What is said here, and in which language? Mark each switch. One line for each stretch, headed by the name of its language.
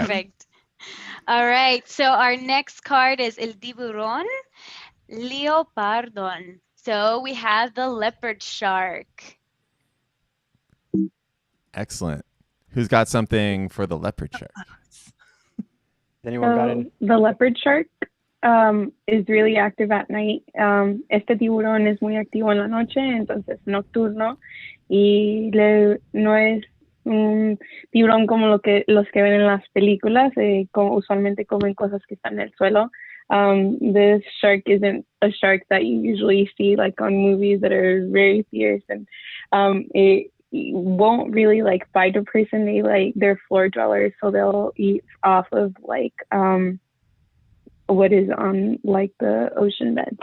English: Perfect. All right. So our next card is El Tiburón Leopardon. So we have the Leopard Shark. Excellent. Who's got something for the Leopard Shark? Anyone got any? The leopard shark is really active at night.
Spanish: Este tiburón es muy activo en la noche, entonces nocturno, y no es un tiburón como los que ven en las películas, como usualmente comen cosas que están en el suelo.
English: This shark isn't a shark that you usually see like on movies that are very fierce, and it won't really like fight a person. They're floor dwellers, so they'll eat off of like what is on like the ocean bed.